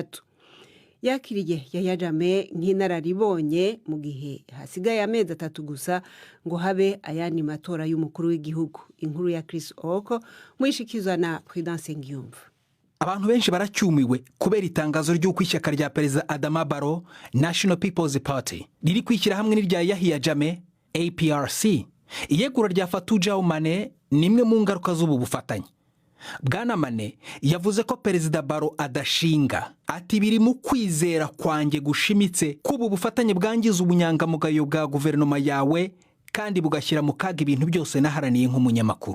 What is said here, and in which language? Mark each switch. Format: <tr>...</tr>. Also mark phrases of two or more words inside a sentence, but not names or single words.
<rw>Yakiriye Yahya Jammeh nk'inararibonye mu gihe hasigaye amezi 3 gusa ngo habe ayandi matora y'umukuru w'igihugu. Inkuru ya Chris Oko mwishikizwa na Prudence Ngiyumva. Abantu benshi baracyumiwe kubera itangazo ry'uko ishyaka rya Perezida Adama Barrow National People's Party riri kwishyira hamwe n'irya Yahya Jammeh APRC. Iyegura rya Fatou Mane nimwe mu ngaruka z'ubu bufatanye. Bwana Mane yavuze ko Perezida Barrow adashinga, ati biri mu kwizera kwanjye gushimitse kubu bufatanye bwangiza ubunyangamugayo bwa guverinoma yawe kandi bugashyira mu kaga ibintu byose naharaniye nk'umunyamakuru.</rw>